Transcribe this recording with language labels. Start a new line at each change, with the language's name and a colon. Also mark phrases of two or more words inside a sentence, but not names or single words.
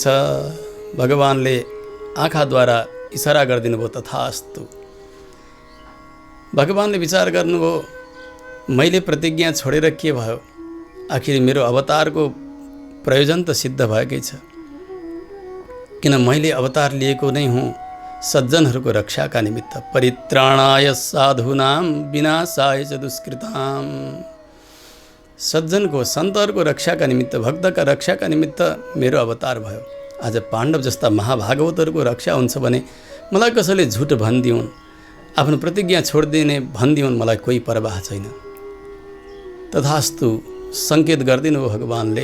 Nepali: भगवानले आँखाद्वारा इसारा गरिदिनु भयो, तथास्तु। भगवानले विचार गर्नुभयो, मैले प्रतिज्ञा छोडेर के भयो? आखिर मेरो अवतारको प्रयोजन त सिद्ध भएकै छ, किन मैले अवतार लिएको नै हुँ सज्जनहरूको रक्षाका निमित्त।
Sanskrit: परित्राणाय साधूनां विनाशाय च दुष्कृतां।
Nepali: सज्जनको, सन्तहरूको रक्षाका निमित्त, भक्तका रक्षाका निमित्त मेरो अवतार भयो। आज पाण्डव जस्ता महाभागवतहरूको रक्षा हुन्छ भने मलाई कसैले झुट भनिदिउन्, आफ्नो प्रतिज्ञा छोडिदिने भनिदिउन्, मलाई कोही परवाह छैन। तथास्तु सङ्केत गरिदिनु भगवानले।